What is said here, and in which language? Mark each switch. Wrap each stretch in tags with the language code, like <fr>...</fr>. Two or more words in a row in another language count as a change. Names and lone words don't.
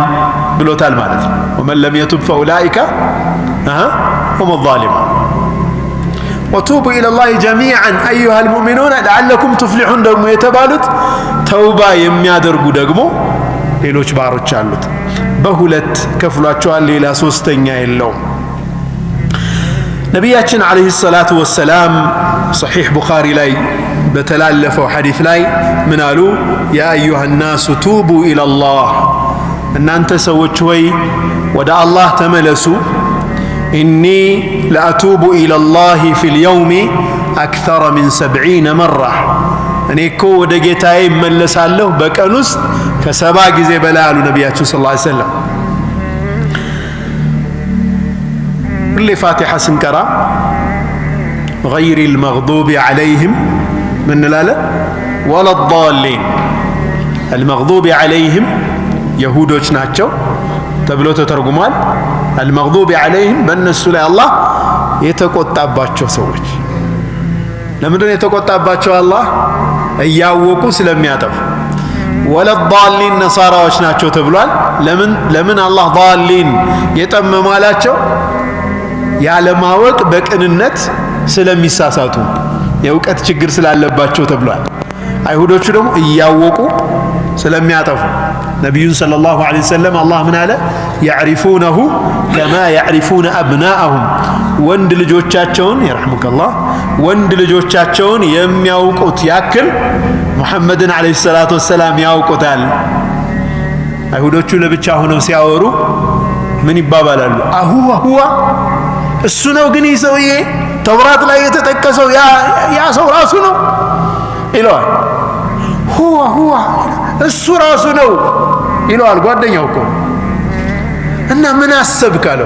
<am>ብሎታል ማለት ነው።</am> <ar>ومن لم يتب فأولئك هم الظالمون وتوبوا إلى الله جميعا أيها المؤمنون لعلكم تفلحون</ar> <am>ደግሞ የተባሉት ተውባ የሚያደርጉ ደግሞ ሌሎች ባሮች አሉት። በሁለት ከፍሏቸዋል። ሌላ ሶስተኛ የለውም። ነቢያችን</am> <ar>عليه الصلاة والسلام</ar> <am>ሰሒሕ ቡኻሪ ላይ በተላለፈው ሐዲስ ላይ ምን አሉ?</am> <ar>يا أيها الناس توبوا الى الله</ar> <am>እናንተ ሰዎች ሆይ ወደ አላህ ተመለሱ።</am> <ar>إني لأتوب إلى الله في اليوم أكثر من 70 مرة</ar> <am>እኔ እኮ ወደ ጌታዬ እመለሳለሁ በቀን ውስጥ ከ70 ጊዜ በላይ አሉ ነቢያችን</am> <ar>صلى الله عليه وسلم።</ar> <am>ሁሌ ፋቲሓ ስንቀራ</am> <ar>غير المغضوب عليهم</ar> <am>من እንላለን?</am> <ar>ولا الضالين المغضوب عليهم</ar> <am>يهودوች ናቸው ተብሎ ተተርጉሟል።</am> <ar>المغضوب عليهم</ar> <am>በእነሱ ላይ አላህ የተቆጣባቸው ሰዎች። ለምንድነው የተቆጣባቸው? አላህ እያወቁ ስለሚያጠፉ።</am> <ar>ولا الضالين</ar> <am>ነሳራዎች ናቸው ተብሏል። ለምን አላህ ضالين የጠመማላቸው? ያለማወቅ በቅንነት ስለሚሳሳቱ የእውቀት ችግር ስላለባቸው ተብሏል። አይሁዶቹ ደግሞ እያወቁ ስለሚያጠፉ ነቢዩን</am> <ar>صلى الله عليه وسلم</ar> <am>አላህ ምን አለ?</am> <ar>يعرفونه كما يعرفون أبناءهم</ar> <am>ወንድ ልጆቻቸውን يرحمكالله ወንድ ልጆቻቸውን የሚያውቁት ያክል ሙሐመድን</am> <ar>عليه الصلاة والسلام</ar> <am>ያውቁታል። አይሁዶቹ ለብቻ ሆነው ሲያወሩ ምን ይባባላሉ? አሁዋ እሱ ነው ግን ይህ ሰውዬ ተውራት ላይ የተጠቀሰው ያ ሰው ራሱ ነው ይለዋል። ሁዋ እሱ ራሱ ነው ይለዋል ጓደኛው እኮ። እና ምን አሰብክ አለው?</am>